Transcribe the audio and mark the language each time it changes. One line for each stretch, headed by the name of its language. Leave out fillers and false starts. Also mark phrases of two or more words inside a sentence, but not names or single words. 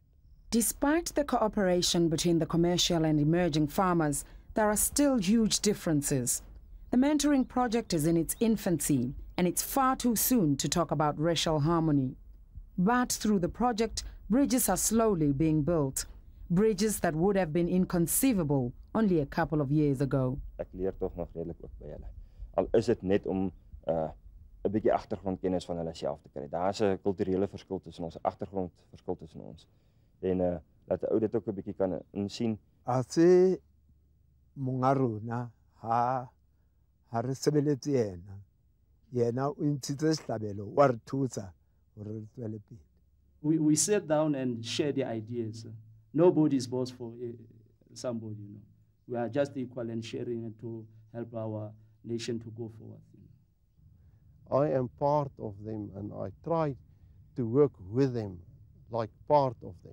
English: Despite the cooperation between the commercial and emerging farmers, there are still huge differences. The mentoring project is in its infancy, and it's far too soon to talk about racial harmony. But through the project, bridges are slowly being built. Bridges that would have been inconceivable only a couple of years ago.
Afrikaans: Ek leer tog nog redelik ook by hulle. Al is dit net om 'n bietjie agtergrondkennis van hulle self te kry. Daar's 'n kulturele verskil tussen ons, 'n agtergrondverskil tussen ons. En dat 'n ou dit ook 'n bietjie kan insien.
Southern Sotho: Ase mongarona ha re sebeletse yena. Yena o ntshitse sehlabelo wa re thusa hore re tswele pele.
English: We sit down and share the ideas. Nobody's boss for somebody, you know. We are just equal and sharing it to help our nation to go forward. I am part of them, and I try to work with them like part of them.